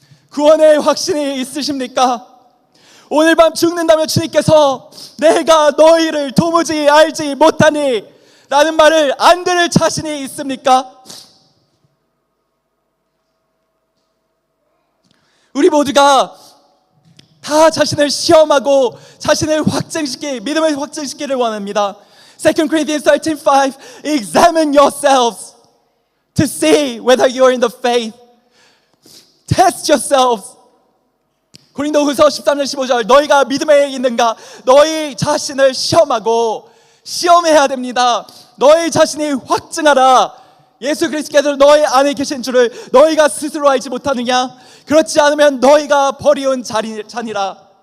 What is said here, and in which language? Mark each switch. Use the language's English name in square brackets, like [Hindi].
[Korean] 구원의 확신이 있으십니까? 오늘 밤 죽는다면 주님께서 내가 너희를 도무지 알지 못하니 라는 말을 안 들을 자신이 있습니까? 우리 모두가 다 자신을 시험하고 자신을 믿음을 확증시키기를 원합니다. [English] 2 Corinthians 13:5 Examine yourselves to see whether you are in the faith. Test yourselves. [Korean] 고린도후서 13장 15절 너희가 믿음에 있는가? 너희 자신을 시험해야 됩니다. 너희 자신이 확증하라. 예수 그리스도께서 너희 안에 계신 줄을 너희가 스스로 알지 못하느냐? 그렇지 않으면 너희가 버리운 자니라.